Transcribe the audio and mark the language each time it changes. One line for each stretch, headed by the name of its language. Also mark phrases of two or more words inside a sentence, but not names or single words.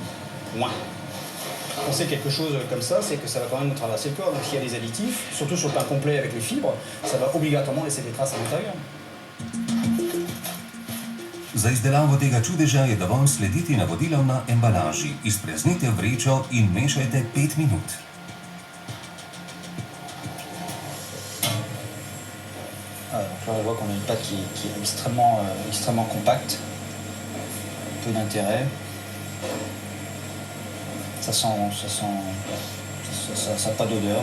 French: Moins. Quand c'est quelque chose comme ça, c'est que ça va quand même nous traverser le corps. Donc s'il y a des additifs, surtout sur le pain complet avec les fibres, ça va obligatoirement laisser des traces à l'intérieur.
Slovenian: Za izdelavo tega čudeža je dovolj slediti navodilom na embalaži. Izpreznite vrečo in mešajte 5 minut.
French: Donc là on voit qu'on a une pâte qui est extrêmement compacte, peu d'intérêt. Ça n'a pas d'odeur.